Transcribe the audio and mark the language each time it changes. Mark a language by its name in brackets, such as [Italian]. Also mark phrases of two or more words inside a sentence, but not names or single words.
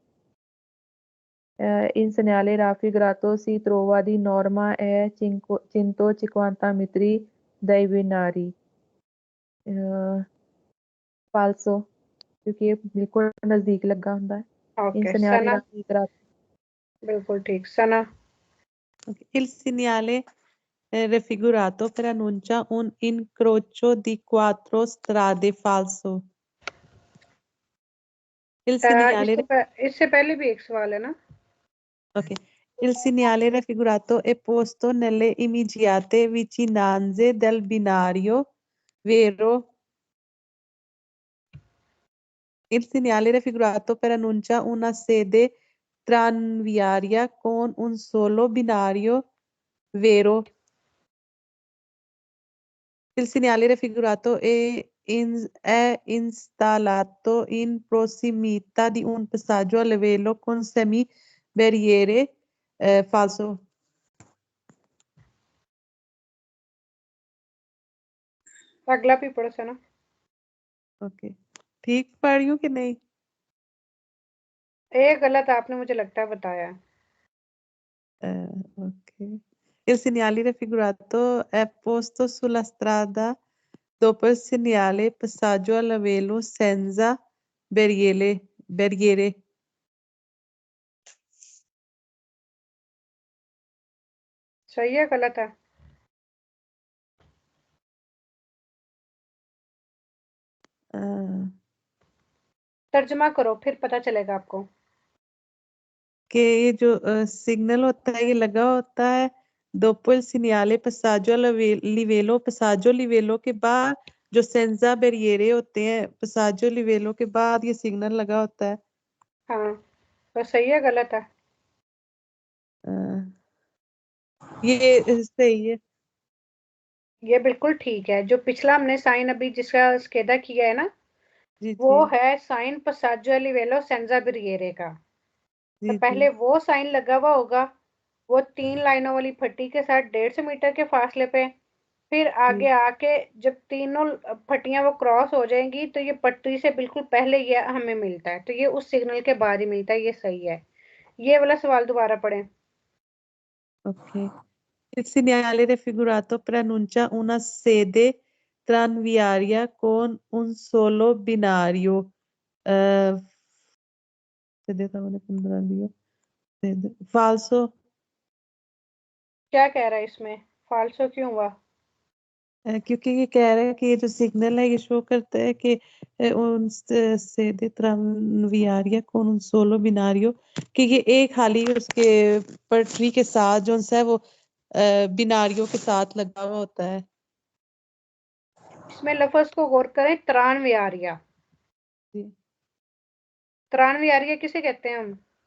[Italian] Il segnale raffigurato si trova di norma a 150 metri dai binari. Falso, [Urdu] کیونکہ یہ بالکل نزدیک لگا ہوندا ہے۔ ان ओके [Italian] segnale [Urdu] सना [Italian] raffigurato [Urdu] بالکل ٹھیک ثنا. [Italian] Il segnale raffigurato preannuncia un incrocio di 4 strade falso. Il segnale [Urdu] اس سے پہلے بھی ایک سوال ہے نا. Ok. [Italian] Il segnale raffigurato è posto nelle immediate vicinanze del binario, vero? Il segnale raffigurato preannuncia una sede tranviaria con un solo binario, vero? Il segnale raffigurato è installato in prossimità di un passaggio a livello con semi-barriere, falso. [Urdu] اگلا بھی پڑھو ثنا. اوکے ٹھیک پڑھ رہی ہوں کہ نہیں ایک غلط آپ نے مجھے لگتا ہے بتایا ہے. [Italian] ok il segnale raffigurato è posto sulla strada dopo il segnale passaggio a livello senza barriere [Urdu] صحیح ہے غلط ہے. ترجمہ کرو پھر پتا چلے گا آپ کو. کہ یہ جو سگنل ہوتا ہے یہ لگا ہوتا ہے [Italian] dopo il segnale passaggio a livello [Urdu] کے بعد جو [Italian] senza barriere [Urdu] ہوتے ہیں [Italian] passaggio a livello [Urdu] کے بعد یہ سگنل لگا ہوتا ہے ہاں تو صحیح ہے غلط ہے. یہ صحیح ہے یہ بالکل ٹھیک ہے. جو پچھلا ہم نے سائن ابھی جس کا سکیدا کیا ہے نا जी वो जी ہے سائن [Italian] passaggio a livello senza barriere [Urdu] کا۔ تو जी पहले जी وہ سائن لگا ہوا ہوگا وہ 3 لائنوں والی پھٹی کے ساتھ 150 میٹر کے فاصلے پہ. फिर जी آگے آکے جب تینوں پھٹیاں وہ کراس ہو جائیں گی تو یہ پٹی سے بالکل پہلے یہ ہمیں ملتا ہے، تو یہ اس سگنل کے بعد ہی ملتا ہے. یہ صحیح ہے. یہ والا سوال دوبارہ پڑھیں. [Italian] ok il segnale raffigurato preannuncia una sede tranviaria con un solo binario sede tranviaria falso [Urdu] کیا کہہ رہا ہے اس میں فالسو کیوں ہوا? کیونکہ یہ کہہ رہا ہے کہ یہ جو سگنل ہے یہ شو کرتا ہے کہ [Italian] un sede tranviaria con un solo binario [Urdu] کہ یہ ایک خالی اس کے پٹری کے ساتھ جو ہے وہ بناریوں کے ساتھ لگا ہوا ہوتا ہے اس میں لفظ کو غور کریں. त्राणविहारिया। जी ترانویہاریا کسے کہتے ہیں ہم?